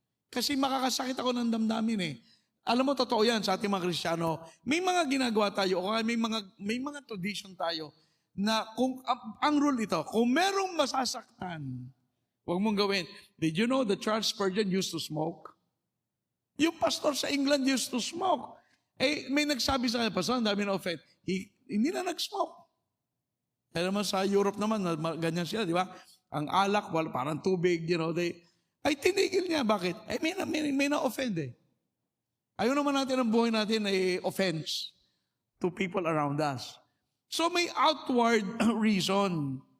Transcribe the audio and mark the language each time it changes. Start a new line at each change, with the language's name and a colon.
Filipino: Kasi makakasakit ako ng damdamin eh. Alam mo, totoo yan sa ating mga Kristiyano. May mga ginagawa tayo, o may mga tradition tayo, na kung ang rule ito, kung merong masasaktan, huwag mong gawin.
English: Did you know that Charles Spurgeon used to smoke?
Filipino: Yung pastor sa England
English: used to smoke.
Filipino: May nagsabi sa kanya, pastor, ang dami na offend. Hindi na nag-smoke. Kaya naman sa Europe naman, ganyan sila, di ba? Ang alak, parang tubig, ay tinigil niya. Bakit? May na-offend eh. Ayaw naman natin ang buhay natin ay
English: offense to people around us.
Filipino: So may outward reason.